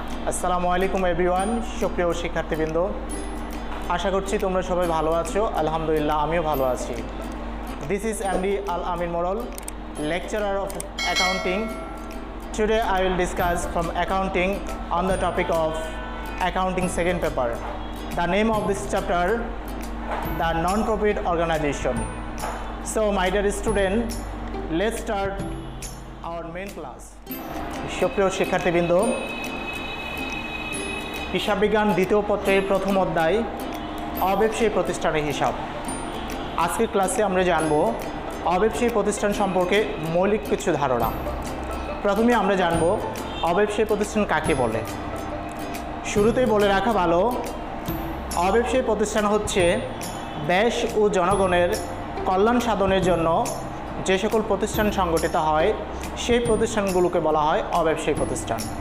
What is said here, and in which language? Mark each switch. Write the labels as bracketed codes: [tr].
[bn] আসসালামু আলাইকুম এভরিওয়ান, সুপ্রিয় শিক্ষার্থীবৃন্দ, আশা করছি তোমরা সবাই ভালো আছো। আলহামদুলিল্লাহ আমিও ভালো আছি। [en] This is MD Al Amin Morol, lecturer of accounting. Today I will discuss from accounting on the topic of accounting second paper. The name of this chapter, the non-profit organization. So my dear student, let's start our main class. [bn] সুপ্রিয় শিক্ষার্থীবৃন্দ, হিসাব বিজ্ঞান দ্বিতীয় পত্রের প্রথম অধ্যায় অব্যবসায়ী প্রতিষ্ঠানের হিসাব। আজকের ক্লাসে আমরা জানব অব্যবসায়ী প্রতিষ্ঠান সম্পর্কে মৌলিক কিছু ধারণা। প্রথমে আমরা জানব অব্যবসায়ী প্রতিষ্ঠান কাকে বলে। শুরুতেই বলে রাখা ভালো, অব্যবসায়ী প্রতিষ্ঠান হচ্ছে দেশ ও জনগণের কল্যাণ সাধনের জন্য যে সকল প্রতিষ্ঠান সংগঠিত হয় সেই প্রতিষ্ঠানগুলোকে বলা হয় অব্যবসায়ী প্রতিষ্ঠান।